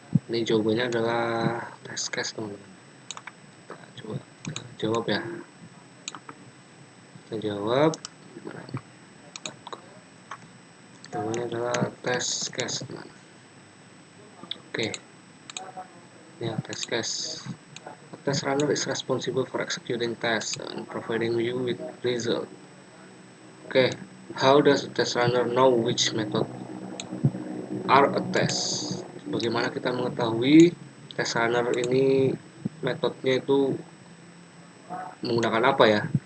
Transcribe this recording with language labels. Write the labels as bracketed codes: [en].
[id] Ini jawabannya adalah test case, teman-teman. Coba jawab ya. Kita jawab. Jawabannya adalah test case, teman. Oke. Ya, test case. [en] A test runner is responsible for executing tests and providing you with result. Okay, how does the test runner know which method are a test? [id] Bagaimana kita mengetahui test runner ini metodenya itu menggunakan apa ya?